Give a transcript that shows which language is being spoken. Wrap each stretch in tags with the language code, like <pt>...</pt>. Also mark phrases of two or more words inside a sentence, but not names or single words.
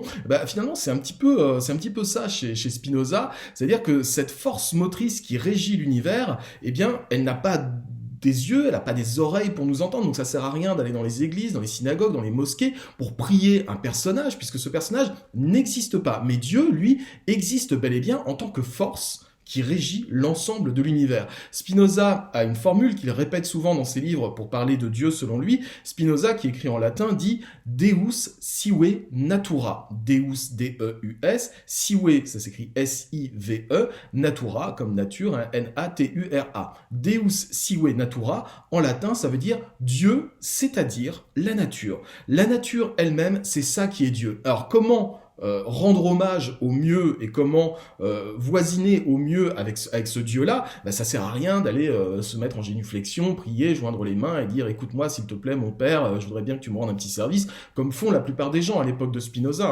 <fr>Finalement, c'est un petit peu ça chez Spinoza, c'est-à-dire que cette force motrice qui régit l'univers, eh bien, elle n'a pas des yeux, elle n'a pas des oreilles pour nous entendre, donc ça sert à rien d'aller dans les églises, dans les synagogues, dans les mosquées pour prier un personnage, puisque ce personnage n'existe pas. Mais Dieu, lui, existe bel et bien en tant que force qui régit l'ensemble de l'univers. Spinoza a une formule qu'il répète souvent dans ses livres pour parler de Dieu selon lui. Spinoza, qui écrit en latin, dit</fr> <la>Deus sive natura. Deus, D-E-U-S, sive,</la> <fr>ça s'écrit S-I-V-E, natura, comme nature, hein, N-A-T-U-R-A.</fr> <la>Deus sive natura,</la> <fr>en latin, ça veut dire Dieu, c'est-à-dire la nature. La nature elle-même, c'est ça qui est Dieu. Alors comment rendre hommage au mieux et comment voisiner au mieux avec ce Dieu-là, ça sert à rien d'aller se mettre en génuflexion, prier, joindre les mains et dire écoute-moi s'il te plaît mon père, je voudrais bien que tu me rendes un petit service, comme font la plupart des gens à l'époque de Spinoza, hein.</fr>